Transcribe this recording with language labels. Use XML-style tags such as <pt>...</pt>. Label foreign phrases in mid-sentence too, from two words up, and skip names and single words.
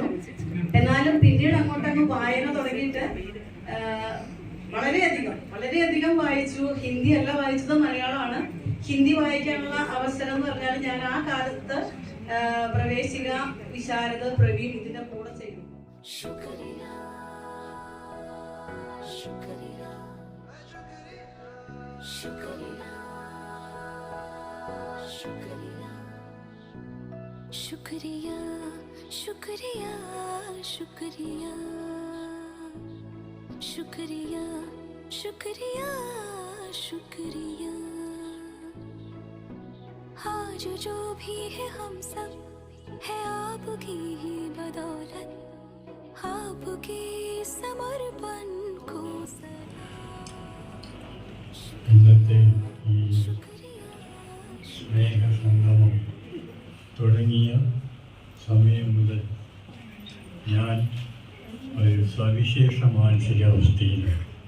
<ml>എന്നാലും പിന്നീട് അങ്ങോട്ടങ്ങ് വായന തുടങ്ങിയിട്ട് വളരെയധികം വായിച്ചു. ഹിന്ദി അല്ല വായിച്ചത്, മലയാളമാണ്. ഹിന്ദി വായിക്കാനുള്ള അവസരം എന്ന് പറഞ്ഞാൽ ഞാൻ ആ കാലത്ത് പ്രവേശിക, വിശാരദ, പ്രവീൺ ഇതിന്റെ കൂടെ ചെയ്തു.</ml> <hi>शुक्रिया शुक्रिया शुक्रिया शुक्रिया शुक्रिया शुक्रिया आज जो भी है हम सब है आपकी ही बदौलत, आपके समर्पण को</hi> <ml>ഇന്നത്തെ ഈ സ്നേഹസംഗമം തുടങ്ങിയ സമയം മുതൽ ഞാൻ ഒരു സവിശേഷ മാനസികാവസ്ഥയിലാണ്.</ml>